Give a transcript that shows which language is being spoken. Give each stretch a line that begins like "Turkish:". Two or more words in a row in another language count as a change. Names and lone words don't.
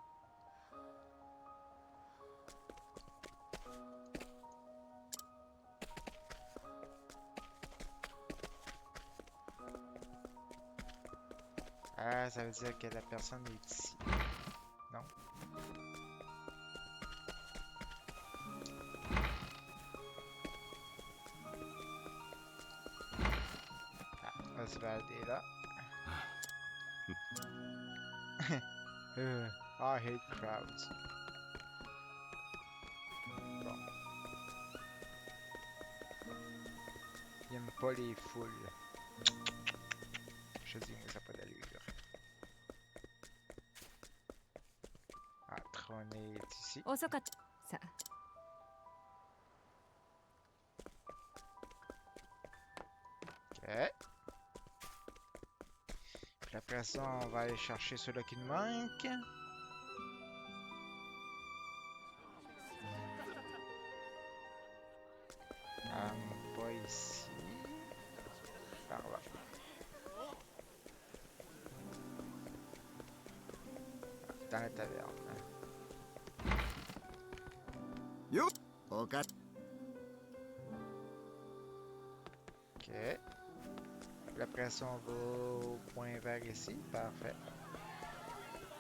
French: Ah, ça veut dire que la personne est ici. Non. Ah, Oswald est là.
English: I hate crowds.
French: Bon. Il aime pas les foules. Je dis, mais ça n'a pas d'allure. Ah, Tron est ici.
Japanese: 遅かった。さ。
French: Ok. Puis après ça, on va aller chercher ceux-là qui nous manquent. Pas ici. Par là. Dans la taverne. よっおか Ok. Puis après ça, on va au point vert ici. Parfait.